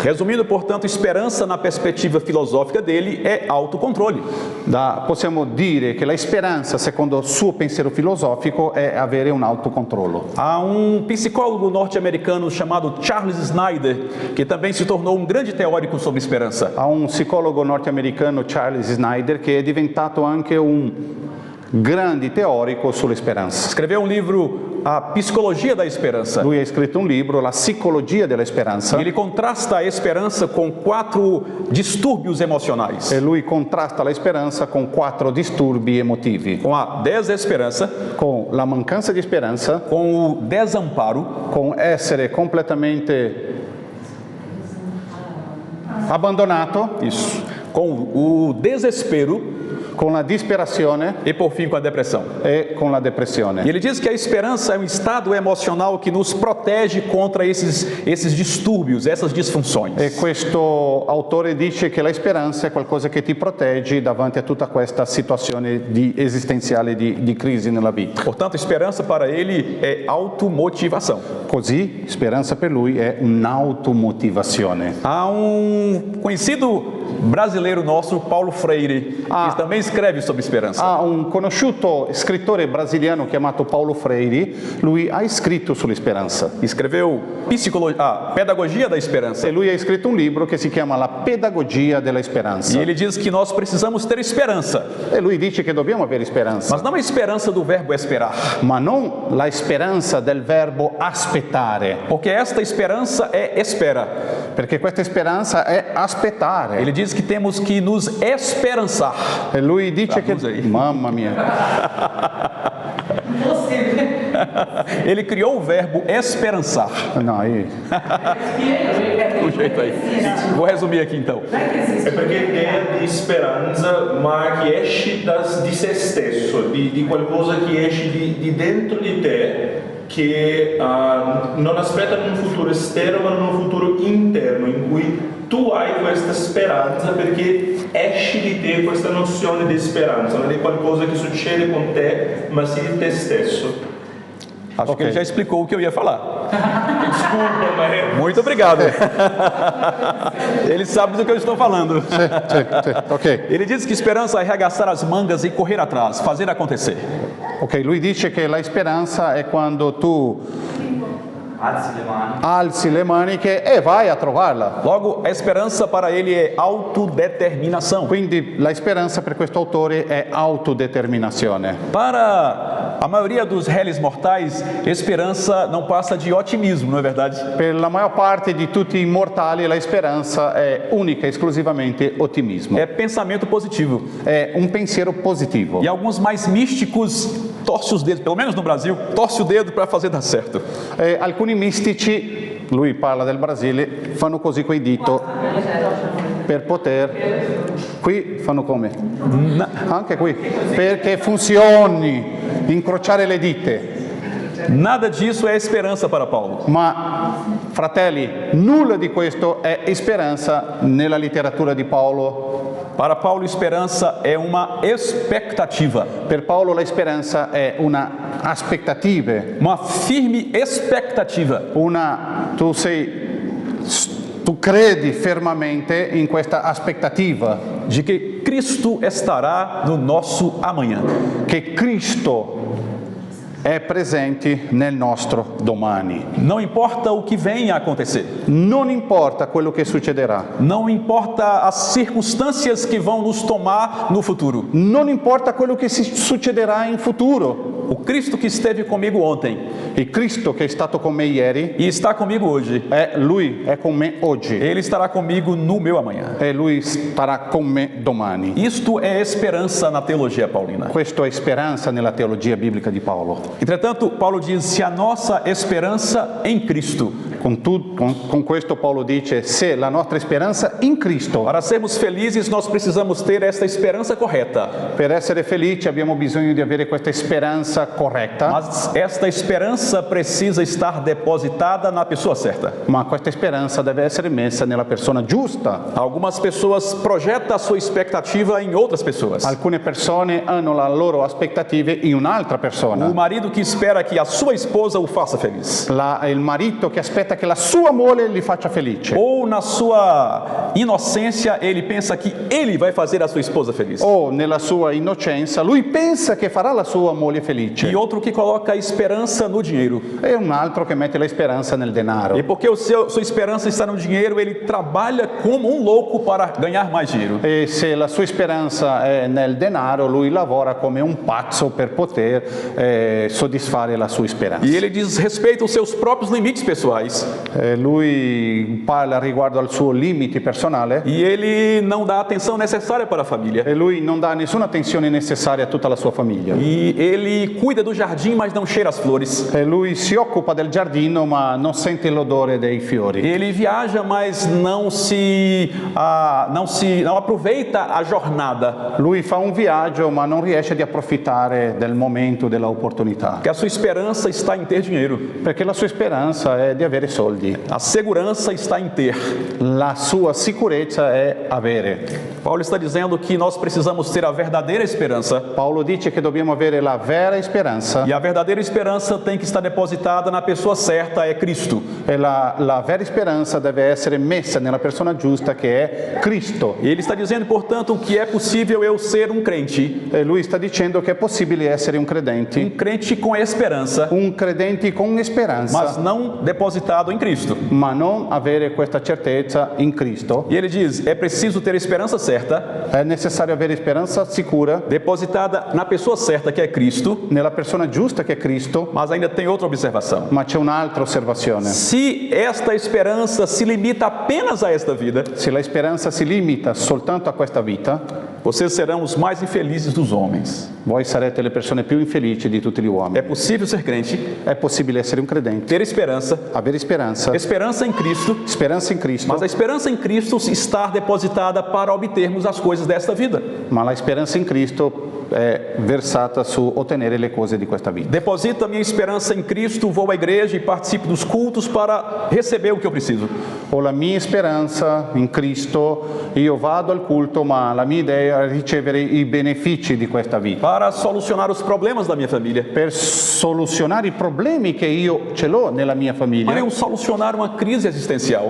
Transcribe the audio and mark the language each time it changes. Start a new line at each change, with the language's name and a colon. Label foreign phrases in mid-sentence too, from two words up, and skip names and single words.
Portuguese: Resumindo, portanto, esperança na perspectiva filosófica dele é autocontrole.
Italian: Possiamo dire che la speranza, secondo il suo pensiero filosofico, è avere un autocontrollo.
Portuguese: Há psicólogo norte-americano chamado Charles Snyder, que também se tornou um grande teórico sobre esperança.
Italian: Há psicologo norte-americano, Charles Snyder, che è diventato anche un grande teorico sulla speranza.
Portuguese: Escreveu livro A Psicologia da Esperança.
Italian: Lui ha scritto un libro, La Psicologia della Speranza.
Portuguese: Ele contrasta a esperança com 4 distúrbios emocionais.
Italian: E lui contrasta la speranza con 4 disturbi emotivi.
Portuguese: Com a desesperança,
Italian: con la mancanza di speranza,
Portuguese: com o desamparo,
Italian: con essere completamente abbandonato,
Portuguese: isso, com o desespero,
Italian: con la disperazione
Portuguese: e por fim com a depressão.
Italian: E con la depressione.
Portuguese: E ele diz que a esperança é um estado emocional que nos protege contra esses distúrbios, essas disfunções.
Italian: E questo autore dice che la speranza è qualcosa che ti protegge davanti a tutta questa situazione esistenziale di crisi nella vita.
Portuguese: Portanto, esperança para ele é automotivação.
Italian: Così, speranza per lui è un'automotivazione.
Portuguese: Há conhecido brasileiro nosso, Paulo Freire, que também escreve sobre esperança.
Italian: Há conosciuto scrittore brasiliano chiamato Paulo Freire, lui ha scritto sulla speranza.
Portuguese: Escreveu Pedagogia da Esperança.
Italian: E lui ha scritto un libro che si chiama La Pedagogia della Speranza.
Portuguese: E ele diz que nós precisamos ter esperança.
Italian: E lui dice che dobbiamo avere speranza.
Portuguese: Mas não a esperança do verbo esperar.
Italian: Ma non la speranza del verbo aspettare.
Portuguese: Porque esta esperança é espera.
Italian: Perché questa speranza è aspettare.
Portuguese: Ele diz que temos que nos esperançar.
Italian: E lui dice che... Mamma mia.
Portuguese: Ele criou o verbo esperançar.
Italian: No,
Portuguese: Um jeito aí. Vou resumir aqui então.
Italian: È perché è idea di speranza, ma che esce di se stesso, di qualcosa che esce di dentro di te, che non aspetta in un futuro esterno, ma in un futuro interno, in cui tu hai questa speranza perché esce di te questa nozione di speranza, non è qualcosa che succede con te, ma sì di te stesso.
Portuguese: Acho que ele já explicou o que eu ia falar. Desculpa, mas... Muito obrigado. Ele sabe do que eu estou falando. Ok. Ele diz que esperança é arregaçar as mangas e correr atrás, fazer acontecer.
Italian: Ok, lui dice che la speranza è quando tu alzi le maniche e vai a trovarla.
Portuguese: Logo, a esperança para ele é autodeterminação.
Italian: Quindi la speranza per questo autore è autodeterminazione.
Portuguese: Para a maioria dos réis mortais, esperança não passa de otimismo, não é verdade?
Italian: Per la maggior parte di tutti i mortali la speranza è unica e esclusivamente ottimismo.
Portuguese: É pensamento positivo.
Italian: È un pensiero positivo.
Portuguese: E alguns mais místicos torcem os dedos, pelo menos no Brasil, torce o dedo para fazer dar certo.
Italian: Alcuni mistici, lui parla del Brasile, fanno così coi dito per poter, qui fanno come? Anche qui, perché funzioni, incrociare le dita.
Portuguese: Nada disso é esperança para Paulo.
Italian: Ma, fratelli, nulla di questo è speranza nella letteratura di Paolo.
Portuguese: Para Paulo, esperança é uma expectativa.
Italian: Per Paolo la speranza è una aspettativa.
Portuguese: Uma firme expectativa.
Italian: Tu credi fermamente in questa aspettativa.
Portuguese: De que Cristo estará no nosso amanhã.
Italian: Che Cristo è presente nel nostro domani.
Portuguese: Não importa o que venha a acontecer.
Italian: Non importa quello che succederà,
Portuguese: Não importa as circunstâncias que vão nos tomar no futuro.
Italian: non importa quello che succederà in futuro.
Portuguese: O Cristo que esteve comigo ontem
Italian: Il Cristo che è stato con me ieri,
Portuguese: e está comigo hoje,
Italian: Lui è con me oggi
Portuguese: Ele estará comigo no meu amanhã.
Italian: e Lui starà con me domani.
Portuguese: Isto é esperança na teologia paulina.
Italian: Questa è speranza nella teologia biblica di Paolo.
Portuguese: Entretanto, Paulo diz: se a nossa esperança em Cristo,
Italian: Con questo Paolo dice, se la nostra speranza in Cristo,
Portuguese: para sermos felizes, nós precisamos ter esta esperança correta.
Italian: per essere felici abbiamo bisogno di avere questa speranza corretta,
Portuguese: Mas esta esperança precisa estar depositada na pessoa certa.
Italian: ma questa speranza deve essere messa nella persona giusta.
Portuguese: Algumas pessoas projetam a sua expectativa em outras pessoas.
Italian: Alcune persone hanno le loro aspettative in un'altra persona.
Portuguese: O marido que espera que a sua esposa o faça feliz.
Italian: Il marito che aspetta che la sua moglie gli faccia felice.
Portuguese: Ou na sua inocência, ele pensa que ele vai fazer a sua esposa feliz.
Italian: O nella sua innocenza lui pensa che farà la sua moglie felice.
Portuguese: E outro que coloca a esperança no dinheiro.
Italian: E un altro che mette la speranza nel denaro.
Portuguese: E porque sua esperança está no dinheiro, ele trabalha como um louco para ganhar mais dinheiro.
Italian: E se la sua speranza è nel denaro, lui lavora come un pazzo per poter soddisfare la sua speranza.
Portuguese: E ele diz respeito aos seus próprios limites pessoais.
Italian: Lui parla riguardo al suo limite personale
Portuguese: E ele não dá a atenção necessária para a família.
Italian: e lui non dà nessuna attenzione necessaria a tutta la sua famiglia.
Portuguese: E ele cuida do jardim, mas não cheira as flores.
Italian: E lui si occupa del giardino ma non sente l'odore dei fiori.
Portuguese: Ele viaja, mas não aproveita a jornada.
Italian: Lui fa un viaggio ma non riesce di approfittare del momento, della opportunità.
Portuguese: Porque a sua esperança está em ter dinheiro.
Italian: Perché la sua speranza è di avere soldi.
Portuguese: A segurança está em ter.
Italian: La sua sicurezza è avere.
Portuguese: Paulo está dizendo que nós precisamos ter a verdadeira esperança.
Italian: Paolo dice che dobbiamo avere la vera speranza
Portuguese: E a verdadeira esperança tem que estar depositada na pessoa certa, é Cristo.
Italian: e la vera speranza deve essere messa nella persona giusta che è Cristo.
Portuguese: E ele está dizendo, portanto, que é possível eu ser um crente.
Italian: E lui sta dicendo che è possibile essere un
Portuguese: Um
Italian: credente
Portuguese: crente
Italian: con speranza,
Portuguese: mas não depositado em Cristo.
Italian: ma non avere questa certezza in Cristo.
Portuguese: E ele diz, é preciso ter a esperança certa,
Italian: È necessario avere speranza sicura
Portuguese: depositada na pessoa certa, que é Cristo.
Italian: nella persona giusta che è Cristo,
Portuguese: Mas ainda tem outra observação.
Italian: ma c'è un'altra osservazione.
Portuguese: Se esta esperança se limita apenas a esta vida,
Italian: Se la speranza si limita soltanto a questa vita,
Portuguese: vocês serão os mais infelizes dos homens.
Italian: voi sarete le persone più infelici di tutti gli
Portuguese: É
Italian: uomini.
Portuguese: possível ser crente,
Italian: È possibile essere un credente,
Portuguese: ter esperança,
Italian: avere speranza
Portuguese: em Cristo,
Italian: in Cristo,
Portuguese: mas a esperança em Cristo estar depositada para obtermos as coisas desta vida.
Italian: ma la speranza in Cristo è versata su ottenere le cose di questa vita.
Portuguese: Deposito a minha esperança em Cristo, vou à igreja e participo dos cultos para receber o que eu preciso.
Italian: Ho la mia speranza in Cristo, io vado al culto, ma la mia idea è ricevere i benefici di questa vita.
Portuguese: Para solucionar os problemas da minha família.
Italian: Per soluzionare i problemi che io ce l'ho nella mia famiglia.
Portuguese: Para eu solucionar uma crise existencial.